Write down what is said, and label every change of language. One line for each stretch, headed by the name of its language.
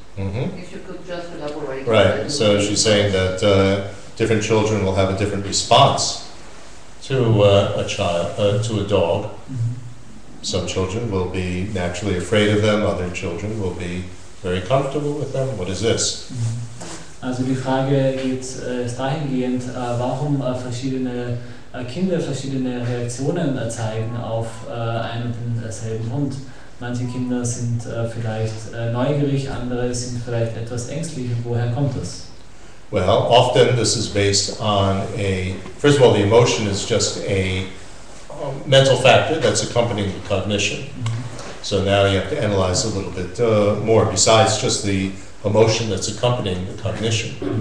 English: If you could just elaborate. Right. So she's saying that different children will have a different response to a dog. Some children will be naturally afraid of them, other children will be very comfortable with them. What is this?
German: Also die Frage ist dahingehend, warum verschiedene Kinder verschiedene Reaktionen zeigen auf einen und denselben Hund. Manche Kinder sind vielleicht neugierig, andere sind vielleicht etwas ängstlich. Woher kommt das?
English: Well, often this is based on first of all, the emotion is just mental factor that's accompanying the cognition. So now you have to analyze a little bit more besides just the emotion that's accompanying the cognition.